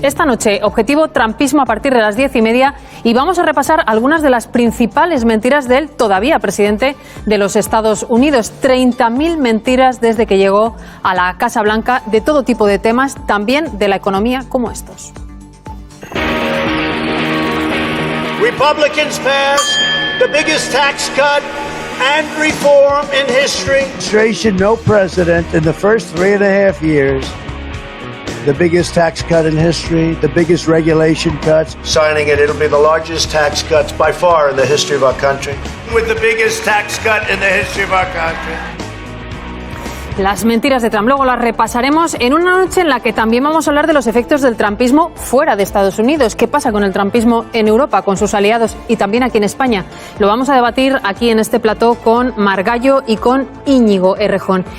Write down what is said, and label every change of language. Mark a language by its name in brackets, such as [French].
[Spanish] Esta noche, objetivo trumpismo a partir de las 10:30 y vamos a repasar algunas de las principales mentiras del todavía presidente de los Estados Unidos. 30.000 mentiras desde que llegó a la Casa Blanca, de todo tipo de temas, también de la economía, como estos. [English] Republicans passed the biggest tax cut and reform in history. No president in the first 3.5 years. The biggest tax cut in history, the biggest regulation cuts. Signing it, it'll be the largest tax cuts by far in the history of our country. With the biggest tax cut in the history of our country. [Spanish] Las mentiras de Trump, luego las repasaremos en una noche en la que también vamos a hablar de los efectos del trumpismo fuera de Estados Unidos. ¿Qué pasa con el trumpismo en Europa, con sus aliados y también aquí en España? Lo vamos a debatir aquí en este plató con Mar Gallo y con Íñigo Errejón.